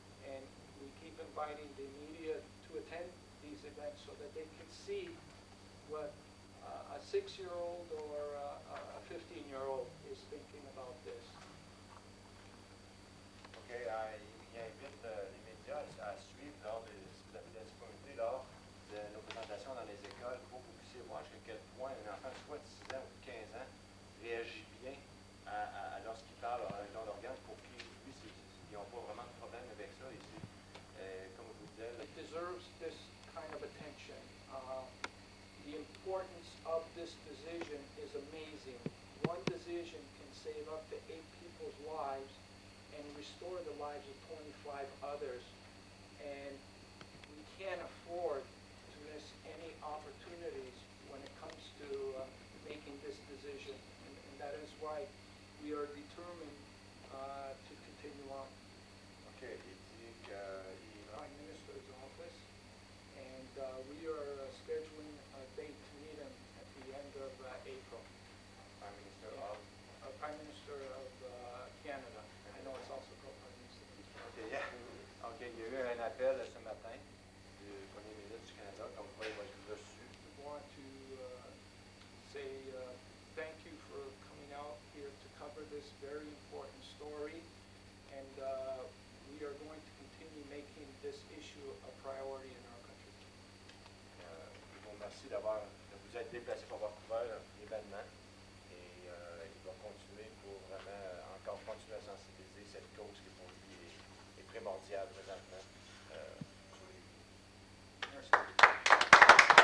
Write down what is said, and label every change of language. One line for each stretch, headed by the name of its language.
English: And we keep inviting the media to attend these events so that they can see what a 6-year-old or a 15-year-old is thinking about this.
French: OK, il invite les médias à suivre si vous avez de la disponibilité lors de nos présentations dans les écoles pour que vous puissiez voir jusqu'à quel point un enfant, soit de 6 ans ou de 15 ans, réagit bien lorsqu'il parle à un don d'organes pour qu'ils n'ont pas vraiment de problème avec ça. Et comme je vous disais,
English: It deserves this kind of attention. The importance of this decision is amazing. One decision can save up to 8 people's lives and restore the lives of 25 others. And we can't afford to miss any opportunities when it comes to making this decision. And that is why we are determined to continue on.
French: OK, il dit qu'il
English: Prime Minister's office, and we are scheduling a date to meet him at the end of April. Prime Minister Prime Minister of Canada. I know it's also called Prime Minister.
French: OK, il y a eu un appel ce matin du Premier ministre du Canada, comme quoi il va être reçu.
English: We want to say thank you for coming out here to cover this very important story, and we are going to continue making this issue a priority in our country.
French: Je vous remercie de vous être déplacé pour avoir couvert l'événement et il va continuer pour vraiment encore continuer à sensibiliser cette cause qui pour lui est primordiale présentement sur les vies. Merci.